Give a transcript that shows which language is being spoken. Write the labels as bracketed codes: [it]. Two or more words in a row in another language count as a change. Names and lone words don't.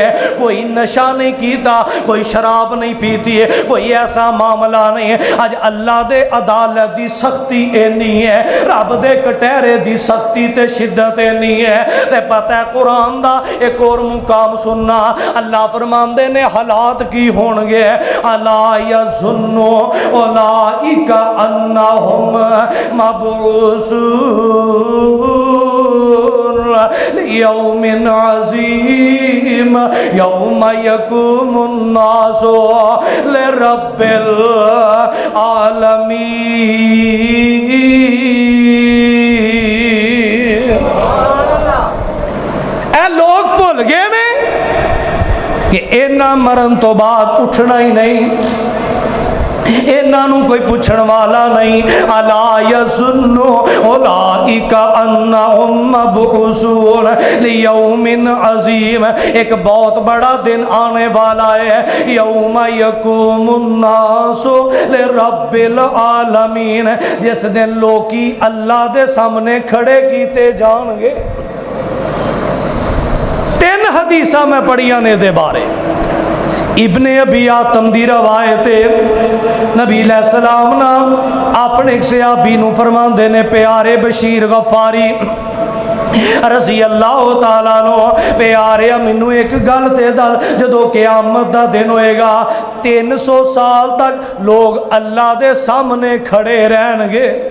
[pa] کوئی نشہ نہیں کیتا، کوئی شراب نہیں پیتی ہے، کوئی ایسا معاملہ نہیں ہے. اج اللہ دے عدالت دی سختی انی ہے، رب دے کٹہرے دی سختی تے شدت نہیں ہے. تے پتہ ہے قرآن دا ایک اور مقام سننا، اللہ فرماندے نے حالات کی ہونگے. [ar] ألا يظن أولئك أنهم مبعوثون ليوم عظيم يوم يقوم الناس لرب العالمين. [pa] لوگ بھل گئے نے کہ انہاں مرن تو بعد اٹھنا ہی نہیں، انہاں کوئی پچھن والا نہیں. [ar] ألا يظن أولئك أنهم مبعوثون ليوم عظيم, [ur] ایک بہت بڑا دن آنے والا ہے. [ar] يوم يقوم الناس لرب العالمين, [pa] جس دن لوکی اللہ دے سامنے کھڑے کیتے جان گے. تین حدیثاں میں پڑھیاں نے دے بارے. ابن ابی حاتم دی روایت نبی علیہ السلام نا اپنے ایک صحابی نوں فرماندے نے، پیارے بشیر غفاری رضی اللہ تعالیٰ نو، پیارے مینوں ایک گل تے دس، جدوں قیامت دا دن ہوئے گا 300 سال تک لوگ اللہ دے سامنے کھڑے رہن گے.